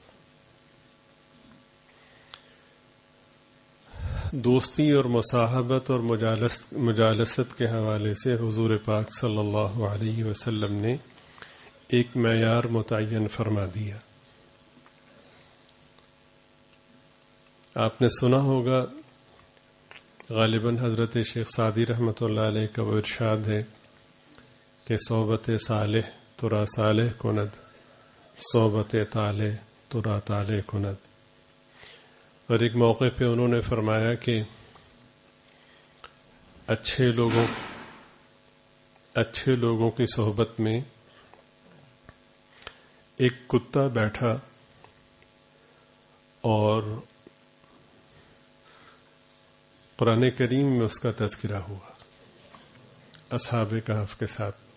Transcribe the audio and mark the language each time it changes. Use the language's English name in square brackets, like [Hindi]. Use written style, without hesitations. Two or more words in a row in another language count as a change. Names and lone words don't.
[Urdu] دوستی اور مصاحبت اور مجالست کے حوالے سے حضور پاک [Arabic] صلی اللہ علیہ وسلم [Urdu] نے ایک معیار متعین فرما دیا. آپ نے سنا ہوگا غالباً حضرت شیخ سعدی [Arabic] رحمۃ اللہ علیہ [Urdu] کا وہ ارشاد ہے کہ [Persian] صحبت صالح ترا صالح کند، صحبت طالح ترا طالح کند. [Urdu] اور ایک موقع پہ انہوں نے فرمایا کہ اچھے لوگوں کی صحبت میں ایک کتا بیٹھا اور قرآن کریم میں اس کا تذکرہ ہوا اصحاب کہف کے ساتھ.